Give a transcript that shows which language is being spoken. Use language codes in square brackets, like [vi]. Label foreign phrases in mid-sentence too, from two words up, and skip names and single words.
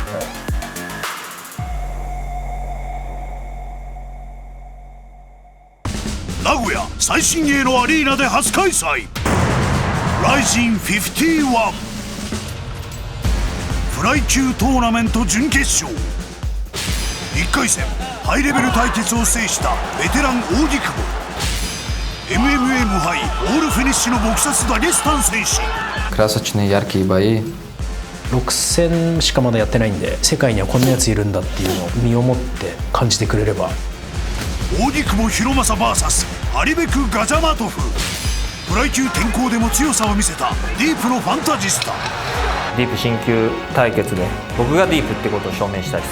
[ja] 名古屋最新鋭のアリーナで初開催、RIZIN 51フライ級トーナメント準決勝。1回戦ハイレベル対決を制したベテラン扇久保、 MMA 無敗オールフィニッシュのボクサスダゲスタン選手。 [ru] Красочные яркие бои。 [ja] 6 戦しかまだやってないんで、世界にはこんなやついるんだっていうのを身をもって感じてくれれば。扇久保博正 VS アリベク・ガジャマトフ。フライ級転向でも強さを見せたディープのファンタジスタ。ディープ新旧対決で僕がディープってことを証明したいです。